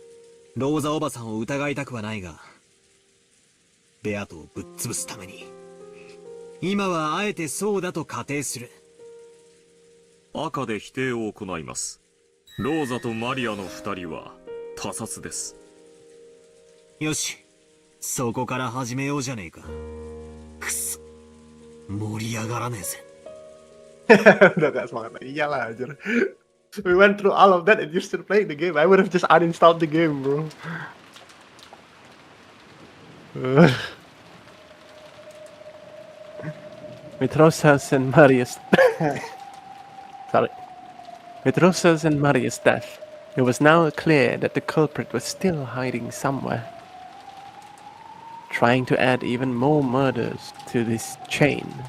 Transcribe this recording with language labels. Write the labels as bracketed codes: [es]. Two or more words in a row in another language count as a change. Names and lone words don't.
[ja] ローザおばさんを疑いたくはないが、ベアトをぶっ潰すために、今はあえてそうだと仮定する。赤で否定を行います。ローザとマリアの二人は他殺です。よし、そこから始めようじゃねえか。くそ、盛り上がらねえぜ。 [id] Udah gak semangat lagi. Iyalah anjir. [en] We went through all of that and you're still playing the game. I would have just uninstalled the game, bro. With Rosa's and Maria's... Sorry. With Rosa's and Maria's death, it was now clear that the culprit was still hiding somewhere, trying to add even more murders to this chain.